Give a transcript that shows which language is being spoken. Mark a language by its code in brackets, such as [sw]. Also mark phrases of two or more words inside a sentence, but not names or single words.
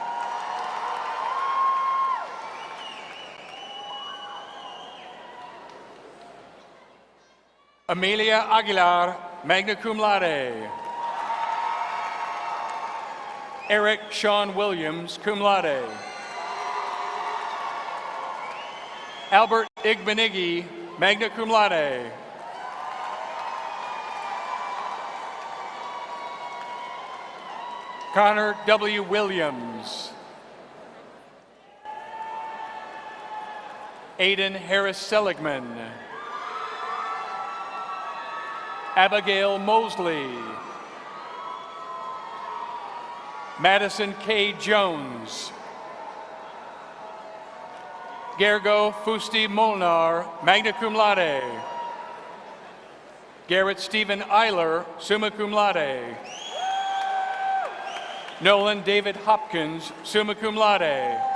[en] Amelia Aguilar, [la] magna cum laude. [en] Eric Sean Williams, [la] cum laude. [en] Albert Igbenigi, [la] magna cum laude. [en] Connor W. Williams. Aiden Harris Seligman. Abigail Mosley. Madison K. Jones. Gergo Fusti Molnar, [la] magna cum laude. [en] Garrett Stephen Eiler, [la] summa cum laude. [en] Nolan David Hopkins, [la] summa cum laude.